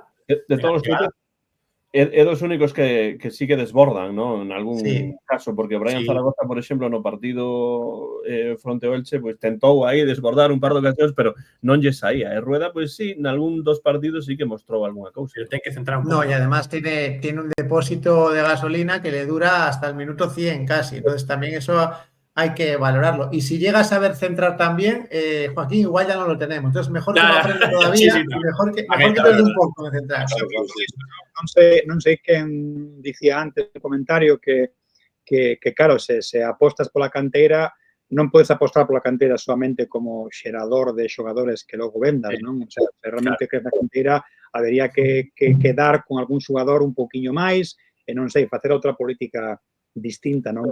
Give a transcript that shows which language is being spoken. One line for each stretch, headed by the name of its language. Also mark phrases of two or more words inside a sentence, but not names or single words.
Galician: De todos os tipos, é dos únicos que sí que desbordan, ¿no? En algún caso, porque Brian Zaragoza, por exemplo, no partido fronte ao Elche, pues tentou aí desbordar un par de ocasións, pero non lle saía. E Rueda, pues sí, en algún dos partidos sí que mostrou algunha cousa. Pero ten que centrar un pouco.
Spanish: No, y además tiene un depósito de gasolina que le dura hasta el minuto 100 casi. Entonces también eso hay que valorarlo. Y si llega a saber centrar también, Joaquín, igual ya no lo tenemos. Entonces, mejor que lo aprenda todavía y mejor que te un poco de centrar.
Galician: Non sei quen dicía antes no comentario que claro, se apostas pola canteira, non podes apostar pola canteira solamente como xerador de xogadores que logo vendas, non?
Spanish: O sea,
Galician: se realmente crees na canteira, habería que dar con algún xogador un pouquiño máis e non sei, facer outra política distinta, non?